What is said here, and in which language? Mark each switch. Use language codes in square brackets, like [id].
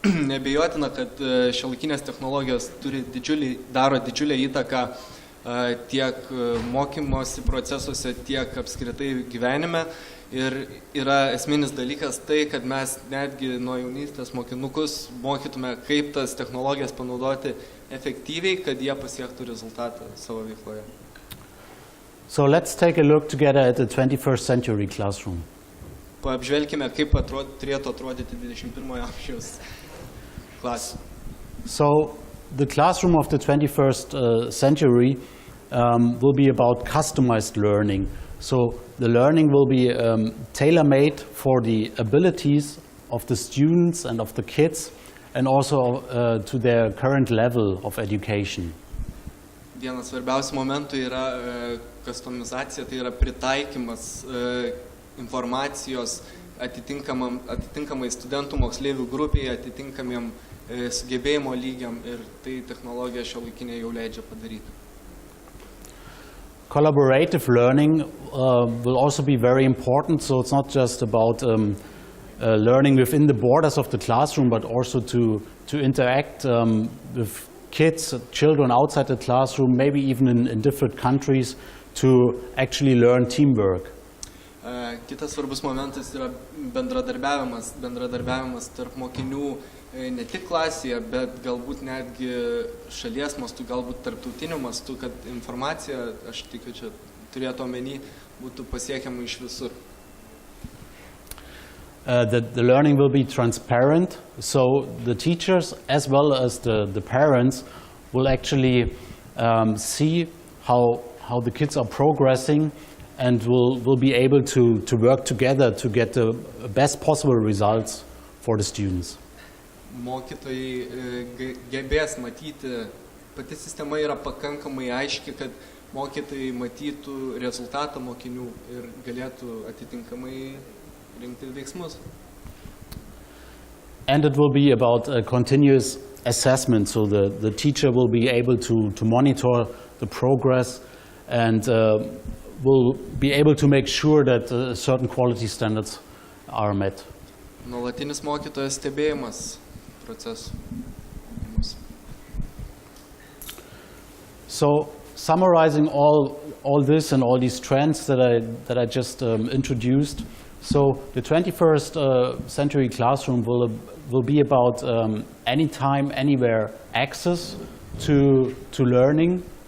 [lt] Neabejotina, kad šiuolaikinės technologijos daro didžiulę įtaką tiek mokymosi procesuose, tiek apskritai gyvenime. Ir yra esminis dalykas tai, kad mes netgi nuo jaunystės mokinukus mokytume, kaip tas technologijas panaudoti efektyviai, kad jie pasiektų rezultatą savo veikloje. [en] So let's take a look together at the 21st century classroom. [lt] Paapžvelkime, kaip turėtų atrodyti 21 amžiaus klasė. [en] So the classroom of the 21st century will be about customized learning. So the learning will be tailor-made for the abilities of the students and of the kids, and also to their current level of education. [lt] Vienas svarbiausių momentų yra customizacija, tai yra pritaikymas informacijos atitinkamai studentų moksleivių grupėje, atitinkamiem sugebėjimo lygiam, ir tai technologija šiuolaikinė jau leidžia padaryti. [en] Collaborative learning will also be very important, so it's not just about learning within the borders of the classroom, but also to interact with kids, children outside the classroom, maybe even in different countries, to actually learn teamwork. [lt] Kitas svarbus momentas yra bendradarbiavimas tarp mokinių ne tik klasėje, bet galbūt netgi šalies mastu, galbūt tarptautiniu mastu, kad informacija, aš tikiu, čia turėtų omeny, būtų pasiekiama iš visur. [en] The learning will be transparent, so the teachers as well as the parents will actually see how the kids are progressing and will be able to work together to get the best possible results for the students. [lt] Mokytojai gebės matyti, pati sistema yra pakankamai aiški, kad mokytojai matytų rezultatą mokinių ir galėtų atitinkamai rinkti veiksmus. [en] And it will be about a continuous assessment, so the teacher will be able to monitor the progress and will be able to make sure that certain quality standards are met. [lt] Nuolatinis mokytojo stebėjimas procesų. [en] So, summarizing all this and all these trends that I just introduced, so the 21st century classroom will be about anytime, anywhere access to learning.